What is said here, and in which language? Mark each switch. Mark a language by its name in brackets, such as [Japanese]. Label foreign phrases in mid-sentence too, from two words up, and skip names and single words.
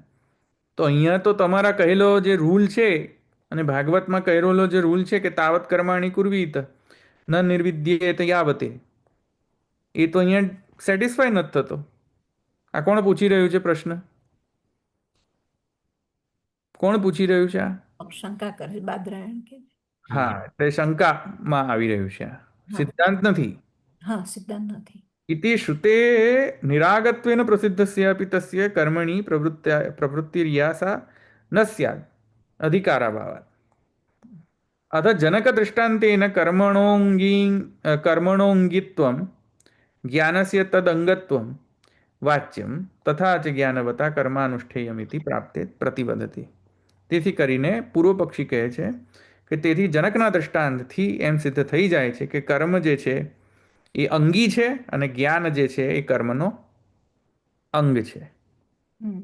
[Gujarati] તો અહીંયા તો તમારા કહેલો જે રૂલ છે અને ભાગવતમાં કહેલો જે રૂલ છે કે [Sanskrit] તાવત કર્માણી કુર્વીત ન નિર્વિદ્યેત યાવતે, [Gujarati] એ તો અહીંયા સેટિસ્ફાય નથી થતો. આ કોણ પૂછી રહ્યું છે પ્રશ્ન? કોણ પૂછી રહ્યું છે આ? શંકા કરે બાદરાયણ કે હા, એટલે શંકામાં આવી રહ્યું છે આ. સિદ્ધાંત નથી. હા સિદ્ધાંત નથી. [Sanskrit] इति श्रुते निरागत्वेन प्रसिद्धस्य अपि तस्य कर्मणि प्रवृत्तिर्या सा न स्यात् अधिकाराभावात्. अथ जनकदृष्टान्तेन कर्मणोऽङ्गित्वं ज्ञानस्य तदङ्गत्वं वाच्यं तथा च ज्ञानवता કર્માનુષ્ઠેયમિતિ પ્રાપ્તે પ્રતિવદતિ. [Gujarati] તેથી કરીને પૂર્વ પક્ષી કહે છે કે તેથી જનકના દૃષ્ટાંતથી એમ સિદ્ધ થઈ જાય છે કે કર્મ જે છે એ અંગી છે અને જ્ઞાન જે છે એ કર્મનો અંગ છે. હમ.